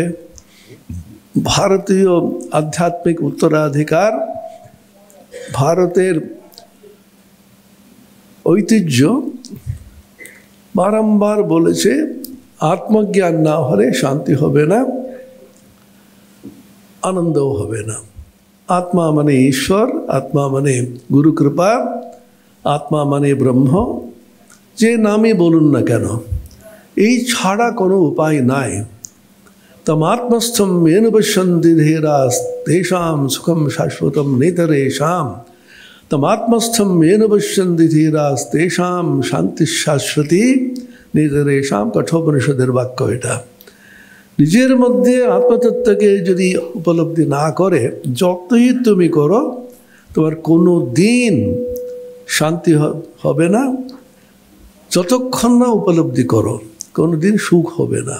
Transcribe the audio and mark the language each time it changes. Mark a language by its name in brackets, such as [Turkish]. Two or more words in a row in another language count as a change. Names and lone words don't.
[Bangla] ভারতীয় আধ্যাত্মিক উত্তরাধিকার, ভারতের ঐতিহ্য বারংবার বলেছে আত্মজ্ঞান না হলে শান্তি হবে না, আনন্দও হবে না। আত্মা মানে ঈশ্বর, আত্মা মানে গুরু কৃপা, আত্মা মানে ব্রহ্ম, যে নামই বলুন না কেন, এই ছাড়া কোনো উপায় নাই। [Sanskrit] তমাত্মস্থম येन पश्यन्ति धीराः तेषां सुखं शाश्वतं नेतरेषां, तमात्मस्थम येन पश्यन्ति धीराः तेषां शान्तिः शाश्वती नेतरेषां। [Bangla] কঠোপনিষদের বাক্য এটা। নিজের মধ্যে আত্মতত্ত্বকে যদি উপলব্ধি না করে যতই তুমি করো, তোমার কোনো দিন শান্তি হবে না। যতক্ষণ না উপলব্ধি করো কোনো দিন সুখ হবে না।